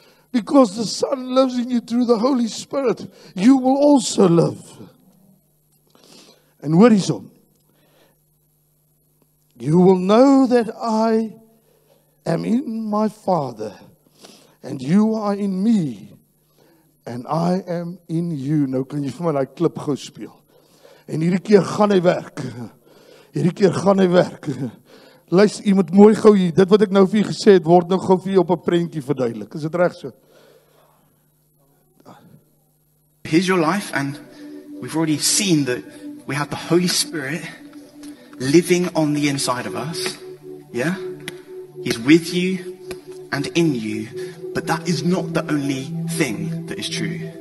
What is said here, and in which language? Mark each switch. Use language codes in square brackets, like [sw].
[en] Because the Son lives in you through the Holy Spirit, you will also live. [af] En hoor hierso. [en] You will know that I am in my Father, and you are in me, and I am in you. [af] Nou kan jy vir my daai klip gou speel. En hierdie keer gaan hy werk. Hierdie keer gaan hy werk. Luister, jy moet mooi gou hier, dit wat ek nou vir jy gesê het, word nou gou vir jy op 'n prentjie verduidelik. Is dit reg so? [en] Here's your life, and we've already seen that we have the Holy Spirit living on the inside of us. Yeah? He's with you and in you, but that is not the only thing that is true.